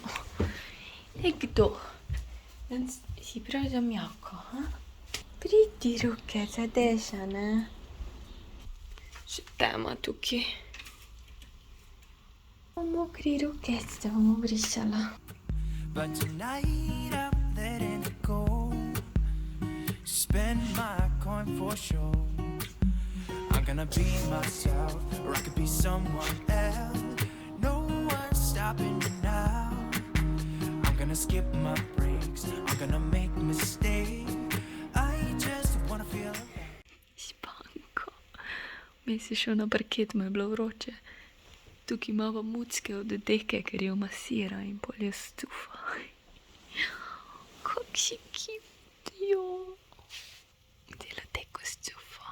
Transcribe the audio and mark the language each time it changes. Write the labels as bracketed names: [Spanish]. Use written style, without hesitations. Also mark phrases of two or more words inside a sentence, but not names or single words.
[Slovenian] Nekdo. Si prav za mjavko, ha? Pridi ruke, zadeša, ne? Še tema tukaj. Mokri ruke, se bom obrisala. [English] But tonight I'm letting it go. Spend my coin for sure. I'm gonna be myself, or I could be someone else. No one's stopping me now. I'm gonna skip my breaks, I'm gonna make mistakes. I just wanna feel Spanko. [Slovenian] Mi si šel na parket, mu je bilo vroče. Tukaj imamo mucke od deke, ker jo masira in pol je stufa. Kak si cute, jo. Dela teko stufa.